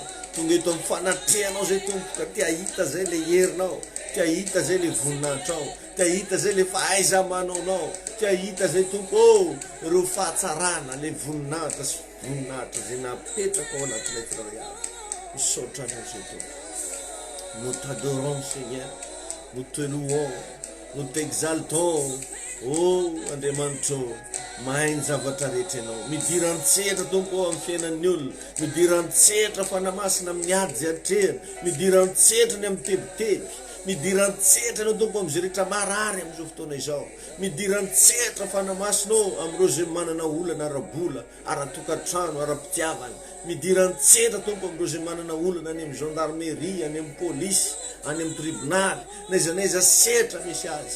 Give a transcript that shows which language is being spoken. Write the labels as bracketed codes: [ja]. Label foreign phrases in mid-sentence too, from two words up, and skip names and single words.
[mg] Tonga eto amin'ny fanatrehanao zay tompo, ka tia hita zay le herinao, tia hita zay le voninahitrao, tia hita zay le fahaiza manaonao, tia hita zay tompo ireo fahatsarana, le voninahitra sy voninahitra zay napetraka ao anatin'ilay tsirairay avy. Misaotra anao zay tompo. [fr] Nous t'adorons Seigneur, nous te louons, nous t'exaltons. [mg] Oh Andriamanitra, mahay ny zavatra rehetra ianao. Midiran-tsetra tompo amin'ny fiainan'ny olona, midiran-tsetra fanamasina amin'ny ady zay atrehana, midiran-tsetra ny amin'ny tebiteby, midiran-tsetra anao tompo amin'izay rehetra marary amin'izao fotoana izao, midiran-tsetra fanamasinao amin'ireo zay manana olana ara-bola, ara-tokantrano, ara-pitiavana, midiran-tsetra tompo amin'ireo zay manana olana any amin'ny gendarmerie, any amin'ny polisy, any amin'ny tribonaly, naiza setra misy azy.